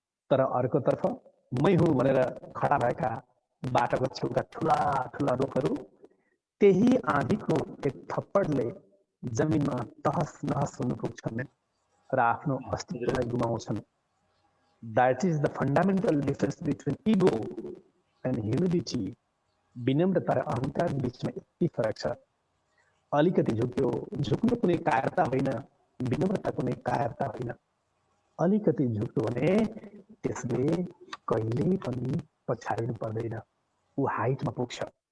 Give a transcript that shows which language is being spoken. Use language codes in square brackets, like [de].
[ne] तर अर्कोतर्फ मै हुँ भनेर खडा भएका बाटोको छेउका ठुला ठुला रुखहरू त्यही आँधीको एक थप्पडले जमिनमा तहस नहस हुन पुग्छन् र आफ्नो अस्तित्वलाई गुमाउँछन्। [en] That is the fundamental difference between ego and humility. [ne] विनम्रता र अहङ्कार बीचमा यति फरक छ। अलिकति झुक्यो, झुक्नु कुनै कायरता होइन, विनम्रता कुनै कायरता होइन। अलिकति झुक्यो भने त्यसले कहिल्यै पनि पछाडिनु पर्दैन, ऊ हाइटमा पुग्छ।